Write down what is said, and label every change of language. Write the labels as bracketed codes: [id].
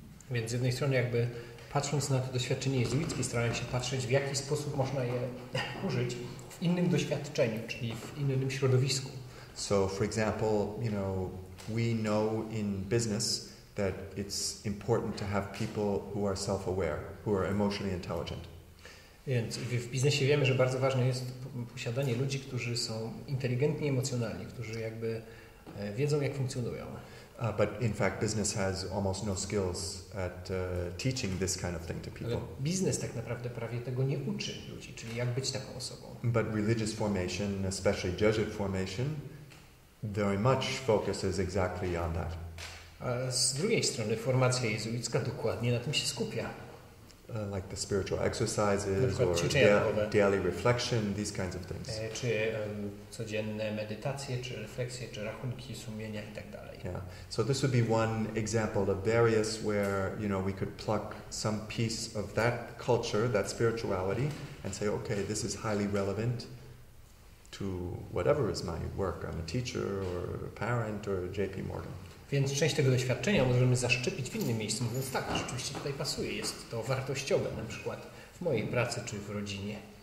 [pl] Więc z jednej strony jakby patrząc na to doświadczenie jezuickie, starałem się patrzeć, w jaki sposób można je użyć w innym doświadczeniu, czyli w innym środowisku. [en] So, for example, you know, we know in business that it's important to have people who are self-aware, who are emotionally intelligent. [pl] Więc w biznesie wiemy, że bardzo ważne jest posiadanie ludzi, którzy są inteligentni, emocjonalni, którzy jakby wiedzą, jak funkcjonują. [en] But in fact, business has almost no skills at teaching this kind of thing to people. [pl] Ale biznes tak naprawdę prawie tego nie uczy ludzi, czyli jak być taką osobą. [en] But religious formation, especially Jesuit formation, very much focuses exactly on that. [pl] A z drugiej strony formacja jezuicka dokładnie na tym się skupia. [en] Like the spiritual exercises or daily reflection, these kinds of things. [pl] Czy codzienne medytacje, czy refleksje, czy rachunki sumienia i tak dalej. [en] Yeah. So this would be one example of various where, you know, we could pluck some piece of that culture, that spirituality, and say, okay, this is highly relevant to whatever is my work. I'm a teacher or a parent or JP Morgan. [pl] Więc część tego doświadczenia możemy zaszczepić w innym miejscu, mówiąc tak, rzeczywiście tutaj pasuje, jest to wartościowe, na przykład w mojej pracy czy w rodzinie.